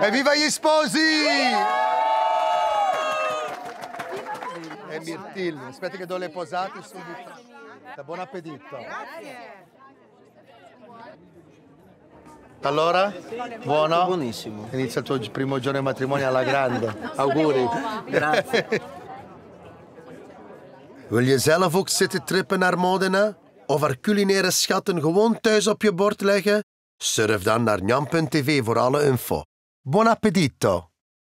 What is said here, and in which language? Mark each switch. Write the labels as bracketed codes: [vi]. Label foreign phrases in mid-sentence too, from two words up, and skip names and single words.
[it] E viva gli sposi! E mirtilli. Aspetta che do le posate subito. Buon appetito. Grazie. Allora, buono? Buonissimo. Inizia il tuo primo giorno di matrimonio alla grande. Auguri. Grazie. [nl] Wil je zelf ook zitten trippen naar Modena? Of haar culinaire schatten gewoon thuis op je bord leggen? Surf dan naar njam.tv voor alle info. [it] Buon appetito!